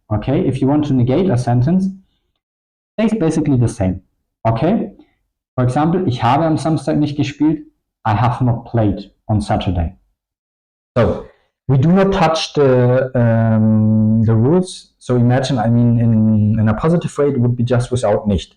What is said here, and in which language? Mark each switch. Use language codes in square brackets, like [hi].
[en] Okay, if you want to negate a sentence, it's basically the same. Okay, for example, [de] ich habe am Samstag nicht gespielt. [en] I have not played on Saturday. So we do not touch the rules. So imagine, I mean, in a positive way, it would be just without nicht.